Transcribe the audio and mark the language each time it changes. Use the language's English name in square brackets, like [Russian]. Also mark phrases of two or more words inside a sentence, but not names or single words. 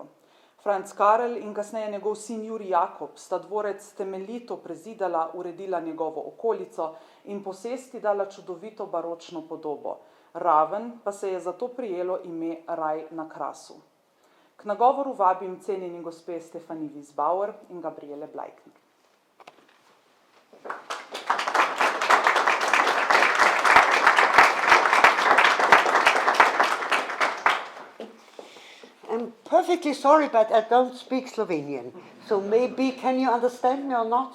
[Slovenian] Franc Karel in kasneje njegov sin Jurij Jakob sta dvorec temeljito prezidala, uredila njegovo okolico in posesti dala čudovito baročno podobo. Raven pa se je zato prijelo ime Raj na Krasu. K nagovoru vabim cenjeni gospe Stefanie Wiesbauer in Gabriele Bleikner. [English] I'm perfectly sorry, but I don't speak Slovenian. So maybe, can you understand me or not?